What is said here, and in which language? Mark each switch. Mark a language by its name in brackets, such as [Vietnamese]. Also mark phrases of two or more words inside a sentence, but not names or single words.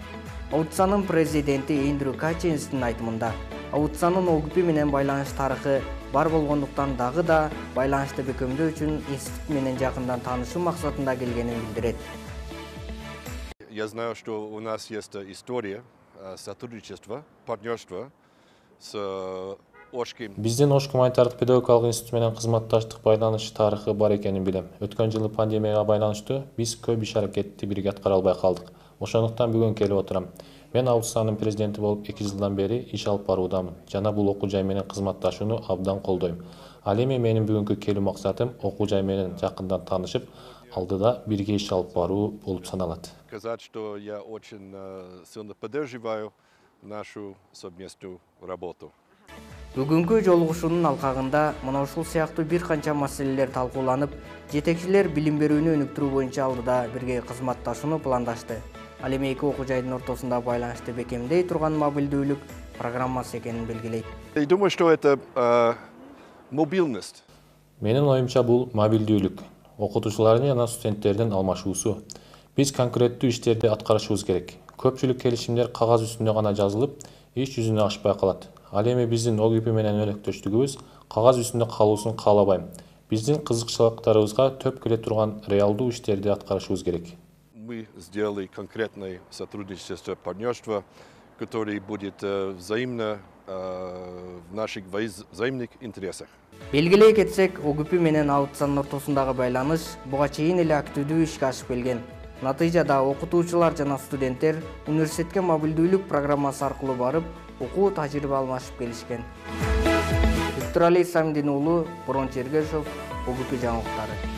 [Kyrgyz] АУЦАнын президенти Эндрю Качинстин айтымында, АУЦАнын ОГП менен байланыш тарыхы бар болгондуктан дагы да байланышты бекемдөө үчүн институт менен жакындан таанышуу максатында келгенин билдирет. [Russian] Я знаю, что у нас есть история сотрудничества, партнерства с [Kyrgyz] Биздин Ош гуманитардык педагогикалык институт менен кызматташтык байланыш тарыхы бар экенин билем. Өткөн жылы пандемияга байланыштуу биз көп иш аракетти бирге аткара албай калдык. Ошондуктан бүгүн келип отурам. Мен АУЦАнын президенти болуп 2 жылдан бери иш алып баруудамын. Жана бул окуу жай менен кызматташууну абдан колдойм. Ал эми менин бүгүнкү келүү максатым окуу жай менен жакындан таанышып, алдыда бирге иш алып баруу болуп саналат. [Russian] Сказать, что я очень сильно поддерживаю нашу совместную работу. [Kyrgyz] Бүгүнкү жолугушуунун алкагында мына ушул сыяктуу бир канча маселелер талкууланып, жетекчилер билим берүүнү өнүктүрүү боюнча алдыда бирге кызматташууну пландашты. Ал эми эки окуу жайдын ортосунда байланышты бекемдей турган мобилдүүлүк программасы экенин белгилейт. [Russian] Я думаю, что это мобильность. [Kyrgyz] Менин оюмча бул мобилдүүлүк, окутуучулардын жана студенттердин алмашуусу. Биз конкреттүү иштерди аткарышыбыз керек. Көпчүлүк келишимдер кагаз үстүндө гана жазылып, иш жүзүнө ашпай калат. Ал эми биздин ОГП менен өнөктөштүгүбүз кагаз үстүндө калуусун каалабайм. Биздин кызыкчылыктарыбызга төп келе турган реалдуу иштерди аткарышыбыз керек. [Russian] Мы сделали конкретное сотрудничество, партнерство, которое будет взаимно в наших взаимных интересах. [Kyrgyz] Белгилей кетсек, ОГП менен АУЦАнын ортосундагы байланыш буга чейин эле активдүү ишке ашып келген. Натыйжада окутуучулар жана студенттер университетке мобилдүүлүк программасы аркылуу барып, окуу тажрыйба алмашып келишкен. Виктор Алий Самдин уулу, Борон Чергешов, ОГП жаңылыктары.